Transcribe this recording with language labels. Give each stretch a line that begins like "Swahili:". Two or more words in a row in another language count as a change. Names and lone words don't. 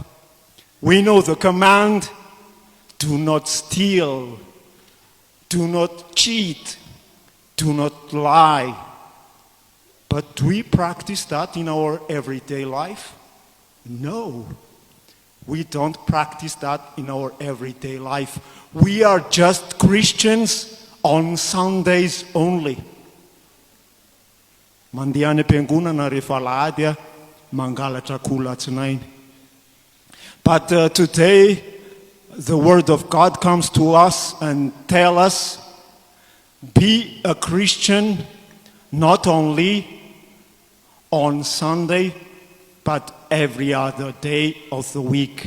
English: We know the command, do not steal, do not cheat, do not lie. But do we practice that in our everyday life? No, we don't practice that in our everyday life. We are just Christians on Sundays only.
Malagasy: Mandeha any am-piangonana rehefa alahady mangalatra 𝙁𝙤𝙩𝙤𝙤.
English: But today, the word of God comes to us and tell us, be a Christian not only on Sunday, but every other day of the week.